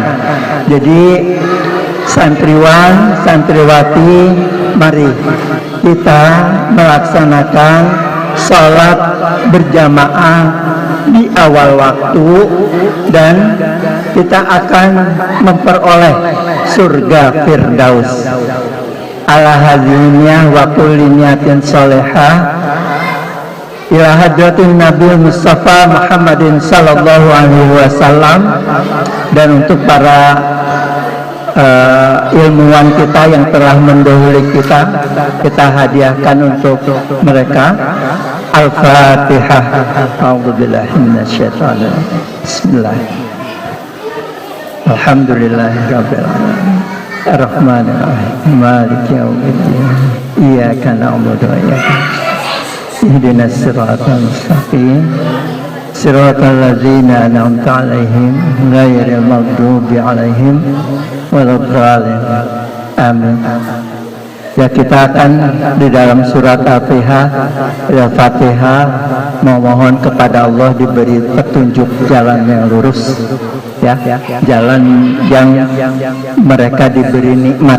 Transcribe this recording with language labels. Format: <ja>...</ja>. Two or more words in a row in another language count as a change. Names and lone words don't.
<id>Jadi santriwan, santriwati, mari kita melaksanakan sholat berjamaah di awal waktu dan kita akan memperoleh surga Firdaus.</id> <ar>على هذه النية وكل نية صالحة إلى حضرة النبي المصطفى محمد صلى الله عليه وسلم.</ar> <id>Dan untuk para ilmuwan kita yang telah mendahului kita hadiahkan untuk mereka. Al-Fatihah.</id> <ar>أعوذ بالله من الشيطان الرجيم. Bismillah. الحمد لله رب العالمين. الرحمن الرحيم. مالك يوم الدين. إياك نعبد وإياك نستعين. اهدنا الصراط المستقيم. صراط الذين أنعمت عليهم غير المغضوب عليهم ولا الضالين.</ar> <id>Amin. Ya, kita akan di dalam surat Al-Fatihah memohon kepada Allah diberi petunjuk jalan yang lurus, ya, jalan yang mereka diberi nikmat.</id>